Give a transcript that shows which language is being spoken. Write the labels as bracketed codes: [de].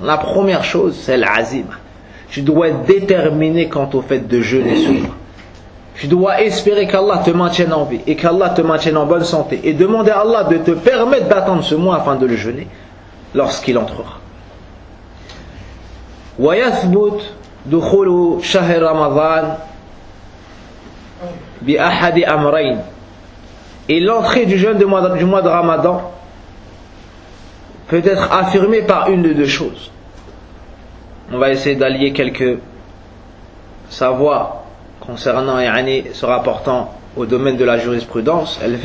[fr] La première chose, c'est l'azim. Tu dois être déterminé quant au fait de jeûner ce mois. Tu dois espérer qu'Allah te maintienne en vie et qu'Allah te maintienne en bonne santé et demander à Allah de te permettre d'attendre ce mois afin de le jeûner lorsqu'il entrera. [ar] ويثبت دخول شهر رمضان بأحد أمرين [fr] Et l'entrée du jeûne du mois de Ramadan peut être affirmée par une de deux choses. On va essayer d'allier quelques savoirs concernant et se rapportant au domaine de la jurisprudence.